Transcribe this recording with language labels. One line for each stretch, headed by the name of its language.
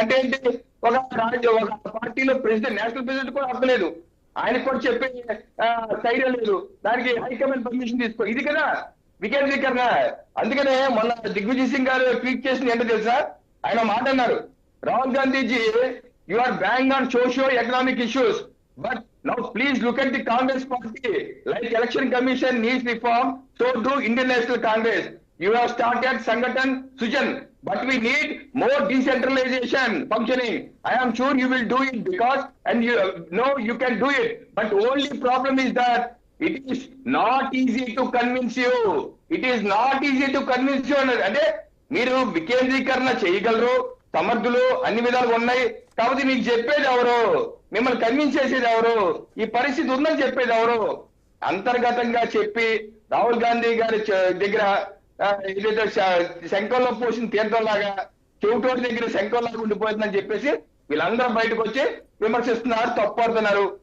Telugu: అంటే ఏంటి, ఒక పార్టీలో ప్రెసిడెంట్, నేషనల్ ప్రెసిడెంట్ కూడా అర్థం లేదు, ఆయనకు కూడా చెప్పే ధైర్యం లేదు, దానికి హైకమాండ్ పర్మిషన్ తీసుకో. ఇది కదా వికేంద్రీకరణ. అందుకనే మొన్న దిగ్విజయ్ సింగ్ గారు ట్వీట్ చేసింది ఏంటో తెలుసా, ఆయన మాట అన్నారు, Rahul Gandhiji
English: You are bang on socio economic issues, but now please look at the Congress party. Like Election Commission needs reform, so do Indian National Congress. You have started Sangathan Sujan, but we need more decentralization functioning. I am sure you will do it because, and you know you can do it. But only problem is that it is not easy to convince you. It is not easy to convince you.
Telugu: అంటే మీరు వికేంద్రీకరణ చేయగలరు, సమర్థులు, అన్ని విధాలుగా ఉన్నాయి, కాబట్టి మీకు చెప్పేది ఎవరు, మిమ్మల్ని కన్విన్స్ చేసేది ఎవరు, ఈ పరిస్థితి ఉందని చెప్పేది ఎవరు. అంతర్గతంగా చెప్పి రాహుల్ గాంధీ గారి దగ్గర ఏదైతే శంఖంలో పోసిన తీర్థంలాగా, చెవిటోడి దగ్గర శంఖంలాగా ఉండిపోతుందని చెప్పేసి వీళ్ళందరూ బయటకు వచ్చి విమర్శిస్తున్నారు, తప్పుడుతున్నారు.